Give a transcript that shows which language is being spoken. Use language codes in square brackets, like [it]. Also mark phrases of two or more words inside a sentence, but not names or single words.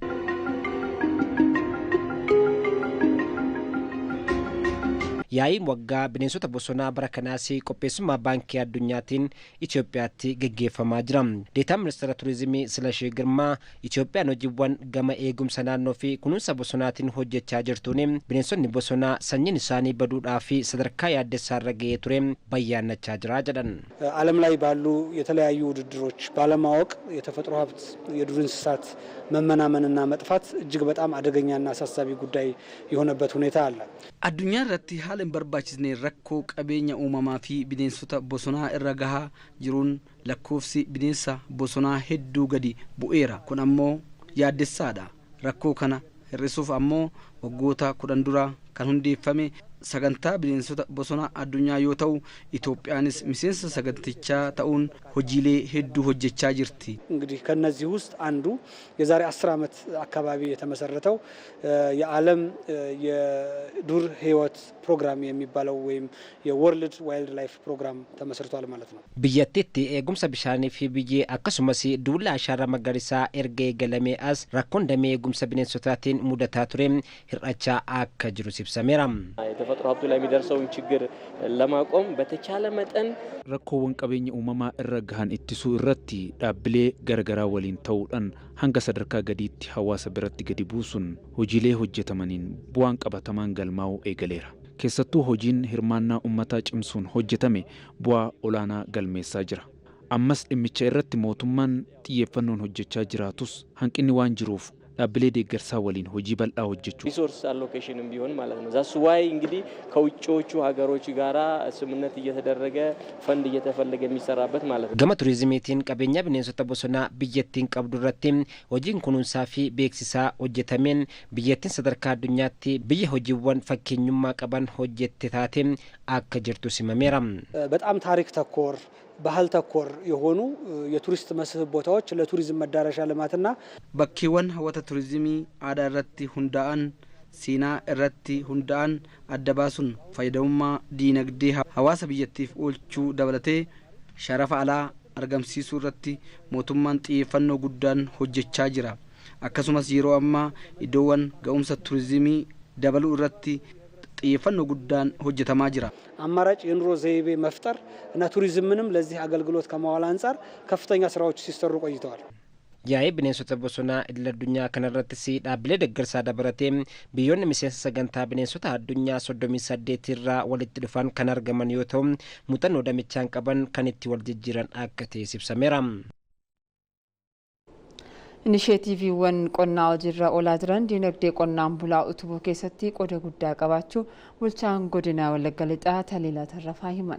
[om] Yaa'iin waggaa bineensota bosonaa bara kanaas qopheessummaa baankii addunyaatiin Itoophiyaatti gaggeeffamaa jira. Deetaan ministeera turizimii Silashee Girmaa Itoophiyaan hojiiwwan gama eegumsa naannoo fi kunuunsa bosonaatiin hojjechaa jirtuun bineensonni bosonaa sanyiin isaanii baduudhaa fi sadarkaa yaaddessaarra ga'ee ture bayyaannachaa jira jedhan. [am] ዓለም ላይ ባሉ የተለያዩ ውድድሮች ባለማወቅ የተፈጥሮ ሀብት የዱር እንስሳት መመናመንና መጥፋት እጅግ በጣም አደገኛና አሳሳቢ ጉዳይ የሆነበት ሁኔታ አለ። [om] አዱኛ irratti haala hin barbaachisne rakkoo qabeenya uumamaa fi bineensota bosonaa irra gahaa jiruun lakkoofsi bineensa bosonaa hedduu gadi bu'eera. Kun ammoo yaaddessaadha. Rakkoo kana hir'isuuf ammoo waggoota 10 dura kan hundeeffame sagantaa bineensota bosonaa addunyaa yoo ta'u Itoophiyaanis miseensa sagantichaa ta'uun hojiilee hedduu hojjechaa jirti. [am] እንግዲህ ከነዚህ ውስጥ አንዱ የዛሬ 10 ዓመት አካባቢ የተመሰረተው የዓለም የዱር ህይወት ፕሮግራም የሚባለው ወይም የወርልድ ዋይልድ ላይፍ ፕሮግራም ተመስርቷል ማለት ነው። [om] biyyattiitti eegumsa bishaanii fi biyyee akkasumas duula ashaara magariisaa erga eegalamee as rakkoon damee eegumsa bineensotaatiin mudataa ture hir'achaa akka jiru ibsameera. [am] የተፈጥሮ ሀብቱ ላይ የሚደርሰውን ችግር ለማቆም በተቻለ መጠን [om] rakkoowwan qabeenya uumamaa irra gahan ittisuu irratti dhaabbilee garagaraa waliin ta'uudhaan hanga sadarkaa gadiitti hawaasa biratti gadi buusuun hojiilee hojjetamaniin bu'aan qabatamaan galmaa'uu eegaleera. Keessattuu hojiin hirmaannaa uummataa cimsuun hojjetame bu'aa olaanaa galmeessaa jira. Ammas dhimmicha irratti mootummaan xiyyeeffannoon hojjechaa jiraatus hanqinni waan jiruuf dhaabbilee deeggarsaa waliin hojii bal'aa hojjechuu [en] resource allocation [am] ቢሆን ማለት ነው። [en] that's why [am] እንግዲህ ከውጭዎቹ ሀገሮች ጋራ ስምምነት እየተደረገ ፈንድ እየተፈለገ የሚሰራበት ማለት ነው። [om] gama turizimiitiin qabeenya bineensota bosonaa biyyattiin qabdu irratti hojiin kunuunsaa fi beeksisaa hojjetameen biyyattiin sadarkaa addunyaatti biyya hojiiwwan fakkeenyummaa qaban hojjette taate akka jirtu simameera. [am] በጣም ታሪክ ተኮር ባህል ተኮር የሆኑ የቱሪስት መስህብ ቦታዎች ለቱሪዝም መዳረሻ ልማትና [om] bakkeewwan hawwata turizimii aadaa irratti hundaa'an seenaa irratti hundaa'an adda baasuun fayyadamummaa diinagdee hawaasa biyyattiif oolchuu dabalatee sharafa alaa argamsiisuu irratti mootummaan xiyyeeffannoo guddaan hojjechaa jira. Akkasumas yeroo ammaa iddoowwan ga'umsa turizimii dabaluu irratti xiyyeeffannoo guddaan hojjetamaa jira. [am] አማራጭ የኑሮ ዘይቤ መፍጠር እና ቱሪዝምንም ለዚህ አገልግሎት ከማዋል አንፃር ከፍተኛ ስራዎች ሲሰሩ ቆይተዋል። [om] yaa'ii bineensota bosonaa idil addunyaa kanarrattis dhaabbilee deeggarsaa dabalatee biyyoonni miseensa sagantaa bineensota addunyaa 38 irraa walitti dhufan kan argaman yoo ta'u muuxannoo damichaan qaban kan itti wal jijjiiran akka ta'e ibsameera. Inisheetiiviiwwan qonnaa hojiirra oolaa jiran diinagdee qonnaan bulaa utubuu keessatti qooda guddaa qabaachuu bulchaan godina Wallagga Lixaa Taliilaa Tarrafaa himan.